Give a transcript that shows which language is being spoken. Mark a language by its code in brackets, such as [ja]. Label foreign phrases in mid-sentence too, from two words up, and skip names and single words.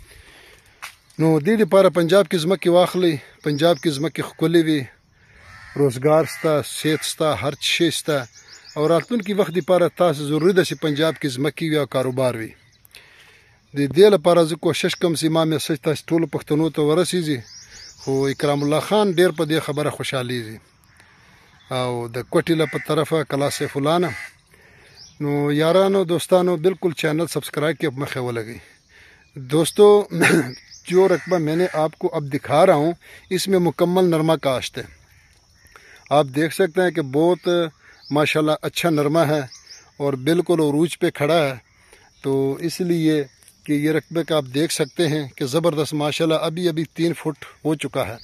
[ps] نو دې دپاره پنجاب کې ځمکې واخلئ، پنجاب کې ځمکې ښکلې وي، روزګار سته، صحت سته، هر شی سته، او راتلونکي وخت دپاره تاسو ضروري ده چې پنجاب کې ځمکې وي او کاروبار وي۔ د دې لپاره زه کوشش کوم چې ما میسج تاسو ټولو پښتنو ته ورسیږي، خو اکرام الله خان ډېر په دې خبره خوشحالیږي، او د کوټې له په طرفه کلا سیف الله نه. نو یارانو دوستانو، بالکل چینل سبسکرائب کے مخے ولگئی۔ [ur] دوستو، جو رقبہ میں نے آپ کو اب دکھا رہا ہوں اس میں مکمل نرما کاشت ہے۔ آپ دیکھ سکتے ہیں کہ بہت ماشاءاللہ اچھا نرما ہے اور بالکل عروج پہ کھڑا ہے، تو اس لیے کہ یہ رقبے کا آپ دیکھ سکتے ہیں کہ زبردست ماشاءاللہ ابھی 3 فٹ ہو چکا ہے۔